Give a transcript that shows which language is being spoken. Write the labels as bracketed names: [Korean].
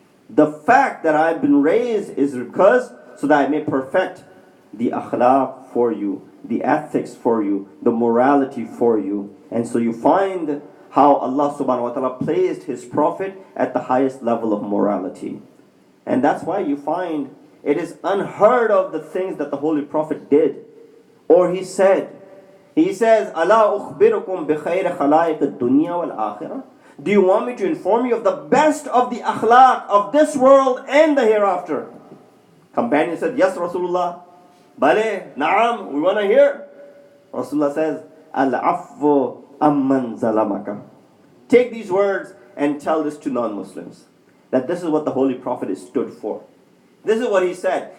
[English] The fact that I've been raised is because so that I may perfect the akhlaq for you, the ethics for you, the morality for you. And so you find how Allah subhanahu wa ta'ala placed His Prophet at the highest level of morality. And that's why you find it is unheard of the things that the Holy Prophet did or he said. He says, [Arabic] أَلَا أُخْبِرُكُمْ بِخَيْرِ خَلَائِقِ الدُّنْيَا وَالْآخِرَةِ. [English] Do you want me to inform you of the best of the akhlaq of this world and the hereafter? Companion said, yes, Rasulullah. Bale, Naam, we want to hear. Rasulullah says, [Arabic] Al-afwu amman zalamaka. [English] Take these words and tell this to non-Muslims. That this is what the Holy Prophet is stood for. This is what he said.